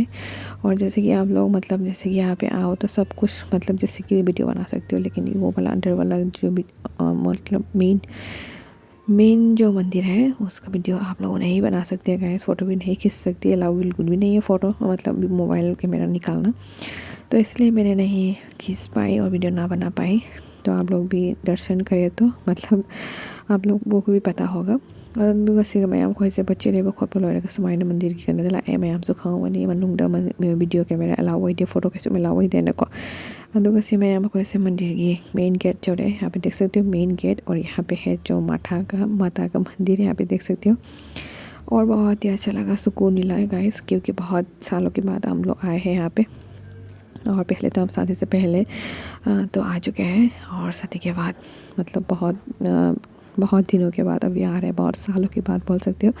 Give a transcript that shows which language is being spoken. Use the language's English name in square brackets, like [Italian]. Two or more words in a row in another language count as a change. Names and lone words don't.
[Hindi] और जैसे कि आप लोग मतलब जैसे कि यहाँ पे आओ तो सब कुछ मतलब जैसे कि वीडियो बना सकते हो, लेकिन वो वाला अंदर वाला जो भी मतलब मेन जो मंदिर है उसका वीडियो आप लोग नहीं बना सकते हैं गाइस। फ़ोटो भी नहीं खींच सकती, अलाउ बिल्कुल भी नहीं है फ़ोटो मतलब [English] mobile camera [Hindi] निकालना। तो इसलिए मैंने नहीं खींच पाई और वीडियो ना बना पाई। तो आप लोग भी दर्शन करें तो मतलब आप लोगों को भी पता होगा। [Manipuri] ꯑꯗꯨꯒ ꯃꯌꯥꯝ ꯈꯣꯏꯁꯦ ꯕꯆꯦꯂꯦꯕ ꯈꯣꯠꯄ ꯂꯣꯏꯔꯒ ꯁꯨꯃꯥꯏꯅ ꯃꯟꯗꯤꯔꯒꯤ ꯀꯩꯅꯣꯗ ꯂꯥꯛꯑꯦ ꯃꯌꯥꯝꯁꯨ ꯈꯪꯉꯝꯒꯅꯤ ꯃꯅꯨꯡꯗ [English] video camera [Manipuri] ꯑꯦꯂꯥꯎ ꯑꯣꯏꯗꯦ, ꯐꯣꯇो ꯀꯩꯁꯨ ꯑꯦꯂꯥꯎ ꯑꯣꯏꯗꯦꯅꯀꯣ। ꯑꯗꯨꯒꯥ ꯁꯦ ꯃꯌꯥꯝ ꯑꯈꯣꯏꯁꯦ [Hindi] मंदिर की [English] main gate [Hindi] जो है यहाँ पे देख सकते हो, [English] main gate. [Hindi] और यहाँ पे है जो माता का मंदिर यहाँ पे देख सकते हो। और बहुत ही अच्छा लगा, सुकून मिला है गाइस, क्योंकि बहुत सालों के बाद हम लोग आए हैं यहाँ पे। और पहले तो हम शादी से पहले तो आ चुके हैं, और शादी के बाद मतलब बहुत दिनों के बाद अभी आ रहे हैं, बहुत सालों के बाद बोल सकते हो।